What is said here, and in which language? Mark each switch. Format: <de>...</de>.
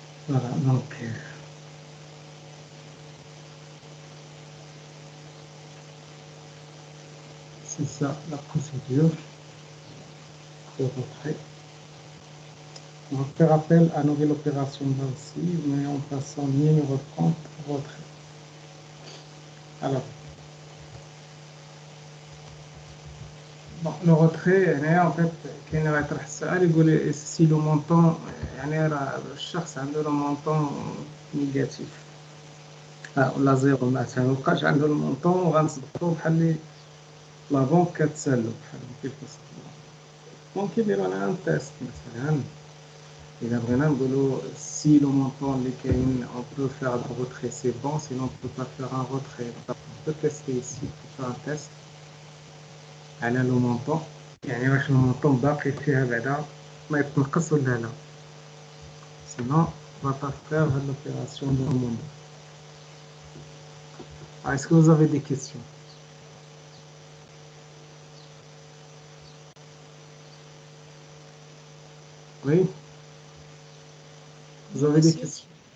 <fr>Voilà, donc c'est ça la procédure. ce retrait. On va faire appel à nouvelle opération là aussi, mais en passant numéro de compte retrait. Alors, bon, le retrait, en fait,</fr> <ar>كاين يطرح السؤال يقول</ar> <fr>si le montant</fr> <ar>يعني راه الشخص عنده</ar> <fr>le montant négatif</fr> <ar>ولا زيرو مثلا مبقاش عنده المونطون وغنصدقو بحال اللي لا بنك كتسالو بحال كيف ممكن يديرو لنا ان تيست مثلا إذا بغينا نقولو</ar> <fr>si le montant</fr> <ar>اللي كاين</ar> <fr>on peut faire un retrait c'est bon sinon on peut pas faire un retrait on peut tester ici pour faire un test</fr> <ar>على لو مونطون يعني واش المونطون باقي فيها بعدا ما يتنقص ولا لا</ar> <fr>sinon on va pas faire هاد l'opération de remonter. Est-ce que vous avez des questions? Oui? Vous avez des questions?</fr>